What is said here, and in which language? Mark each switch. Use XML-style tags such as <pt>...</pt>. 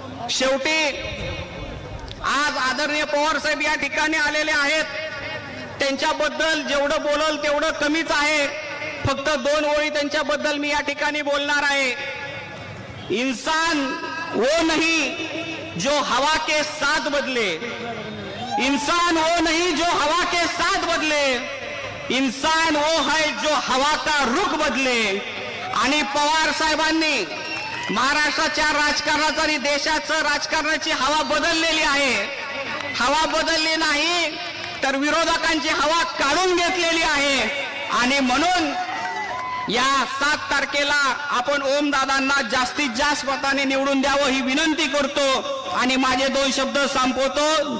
<mr>शेवटी आज आदरणीय पवार साहेब या ठिकाणी आलेले आहेत. त्यांच्याबद्दल जेवढं बोलल तेवढं कमीच आहे. फक्त 2 ओळी त्यांच्याबद्दल मी या ठिकाणी बोलणार आहे.</mr> <hi>इंसान वो नहीं जो हवा के साथ बदले, इंसान वो नहीं जो हवा के साथ बदले, इंसान वो है जो हवा का रुख बदले.</hi> <mr>आणि पवार साहेबांनी महाराष्ट्राच्या राजकारणाचं आणि देशाचं राजकारणाची हवा बदललेली आहे. हवा बदलली नाही तर विरोधकांची हवा काढून घेतलेली आहे. आणि म्हणून या 7 तारखेला आपण ओमदादांना जास्तीत जास्त मताने निवडून द्यावं ही विनंती करतो आणि माझे 2 शब्द संपवतो.</mr>